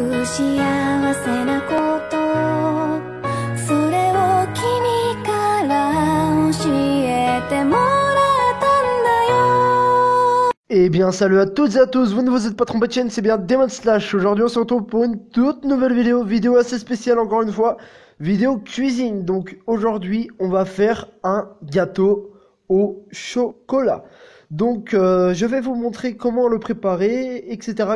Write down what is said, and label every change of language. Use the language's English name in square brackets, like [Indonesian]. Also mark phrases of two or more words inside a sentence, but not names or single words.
[Japanese] 幸せなことそれを君から教えてもらったんだよ。 [French] Eh bien salut à toutes et à tous, vous ne vous êtes pas trompé de chaîne, c'est bien Demon Slash. Aujourd'hui on se retrouve pour une toute nouvelle vidéo assez spéciale encore une fois, vidéo cuisine. Donc aujourd'hui on va faire un gâteau au chocolat. Donc je vais vous montrer comment le préparer, etc.